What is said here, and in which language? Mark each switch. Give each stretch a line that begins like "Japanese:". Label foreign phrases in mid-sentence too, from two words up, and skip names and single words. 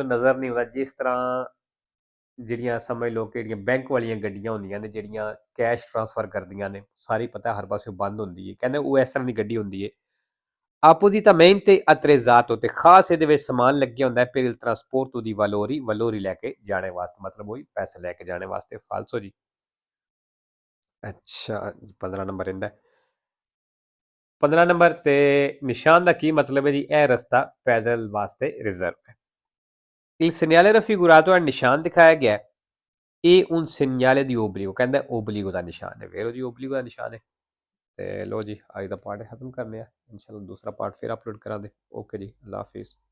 Punjabi: ਨਜ਼ਰ ਨਹੀਂ ਆਉਂਦਾ ਜਿਸ ਤਰ੍ਹਾਂ ਜਿਹੜੀਆਂ ਸਮਝ ਲਓ ਕਿ ਜਿਹੜੀਆਂ ਬੈਂਕ ਵਾਲੀਆਂ ਗੱਡੀਆਂ ਹੁੰਦੀਆਂ ਨੇ ਜਿਹੜੀਆਂ ਕੈਸ਼ ਟ੍ਰਾਂਸਫਰ ਕਰਦੀਆਂ ਨੇ ਸਾਰੀ ਪਤਾ ਹਰ ਪਾਸੇ ਬੰਦ ਹੁੰਦੀ ਹੈ ਕਹਿੰਦੇ ਉਹ ਇਸ ਤਰ੍ਹਾਂ ਦੀ ਗੱਡੀ ਹੁੰਦੀ ਹੈ
Italian: appositamente attrezzato
Punjabi: ਤੇ ਖਾਸ ਇਹਦੇ ਵਿੱਚ ਸਮਾਨ ਲੱਗਿਆ ਹੁੰਦਾ ਹੈ
Italian: per il trasporto di valori
Punjabi: ਲੈ ਕੇ ਜਾਣੇ ਵਾਸਤੇ ਮਤਲਬ ਉਹੀ ਪੈਸੇ ਲੈ ਕੇ ਜਾਣੇ ਵਾਸਤੇ ਫਾਲਸੋ ਜੀ ਅੱਛਾ 15 ਨੰਬਰ ਰਹਿੰਦਾ 15 ਨੰਬਰ ਤੇ ਨਿਸ਼ਾਨ ਦਾ ਕੀ ਮਤਲਬ ਹੈ ਜੀ ਇਹ ਰਸਤਾ ਪੈਦਲ ਵਾਸਤੇ ਰਿਜ਼ਰਵ ਹੈ
Italian: il segnale raffigurato
Punjabi: ਹੈ ਨਿਸ਼ਾਨ ਦਿਖਾਇਆ ਗਿਆ ਇਹ
Italian: un segnale di obbligo
Punjabi: ਕਹਿੰਦਾ obbligo ਦਾ ਨਿਸ਼ਾਨ ਹੈ ਵੇਰੋ ਜੀ obbligo ਦਾ ਨਿਸ਼ਾਨ ਹੈ ਤੇ ਲੋ ਜੀ ਅੱਜ ਦਾ ਪਾਰਟ ਖਤਮ ਕਰਨੇ ਆ ਇਨਸ਼ਾਅੱਲਾ ਦੂਸਰਾ ਪਾਰਟ ਫਿਰ ਅਪਲੋਡ ਕਰਾਂਗੇ ਓਕੇ ਜੀ ਅੱਲਾ ਹਾਫਿਜ਼